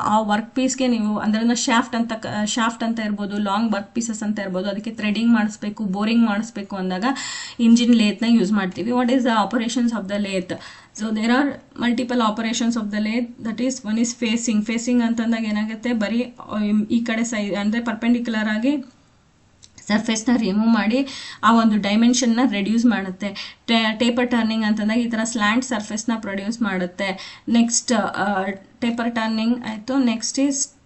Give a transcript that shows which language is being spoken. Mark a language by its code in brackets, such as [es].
[kn] ಆ ವರ್ಕ್ ಪೀಸ್ಗೆ ನೀವು ಅಂದ್ರೆ ಶಾಫ್ಟ್ ಅಂತ ಇರ್ಬೋದು, ಲಾಂಗ್ ವರ್ಕ್ ಪೀಸಸ್ ಅಂತ ಇರ್ಬೋದು, ಅದಕ್ಕೆ ಥ್ರೆಡ್ಡಿಂಗ್ ಮಾಡಿಸ್ಬೇಕು, ಬೋರಿಂಗ್ ಮಾಡಿಸ್ಬೇಕು ಅಂದಾಗ ಇಂಜಿನ್ ಲೇತ್ನ ಯೂಸ್ ಮಾಡ್ತೀವಿ. [en] What is the operations of the lathe? So there are multiple operations of the lathe. That is, one is facing. [kn] Facing ಅಂತಂದಾಗ ಏನಾಗುತ್ತೆ, ಬರೀ ಈ ಕಡೆ ಸೈಡ್ ಅಂದರೆ ಪರ್ಪೆಂಡಿಕ್ಯುಲರ್ ಆಗಿ ಸರ್ಫೇಸ್ನ ರಿಮೂವ್ ಮಾಡಿ ಆ ಒಂದು ಡೈಮೆನ್ಷನ್ನ ರೆಡ್ಯೂಸ್ ಮಾಡುತ್ತೆ. ಟೇಪರ್ ಟರ್ನಿಂಗ್ ಅಂತಂದಾಗ ಈ ಥರ ಸ್ಲ್ಯಾಂಟ್ ಸರ್ಫೇಸ್ನ ಪ್ರೊಡ್ಯೂಸ್ ಮಾಡುತ್ತೆ. ನೆಕ್ಸ್ಟ್ ಟೇಪರ್ ಟರ್ನಿಂಗ್ ಆಯಿತು. Next is